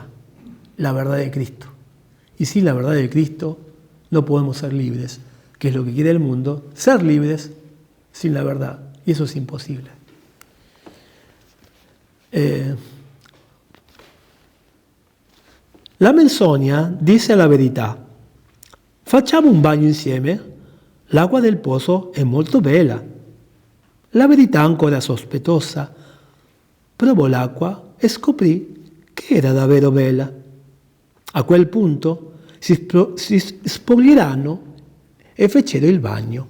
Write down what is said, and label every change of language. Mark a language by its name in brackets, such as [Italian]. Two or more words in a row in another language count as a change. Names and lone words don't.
[Spanish] La verdad de Cristo. Y sin la verdad de Cristo no podemos ser libres, que es lo que quiere el mundo, ser libres sin la verdad. Y eso es imposible. [Italian] La menzogna dice la verità. Facciamo un bagno insieme? L'acqua del pozo è molto bella. La verità ancora sospettosa. Provò l'acqua e scoprì che era davvero bella. A quel punto si spogliarono e fecero il bagno.